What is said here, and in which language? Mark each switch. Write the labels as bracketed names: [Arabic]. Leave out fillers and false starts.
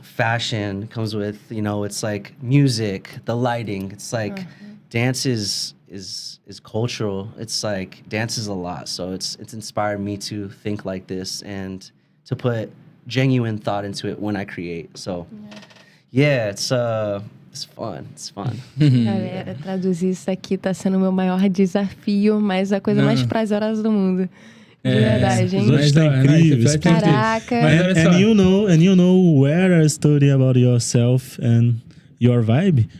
[English] Fashion comes with, you know, it's like music, the lighting. It's like dance is cultural. It's like dance is a lot. So it's inspired me to think like this and to put genuine thought into it when I create. So yeah, it's fun. It's fun. [Portuguese] Galera, traduzir isso aqui tá sendo o meu maior desafio, mas a coisa mais prazerosa do mundo. De verdade, hein? Os outros estão incríveis. Caraca. [English] And you know where I study about yourself and your vibe?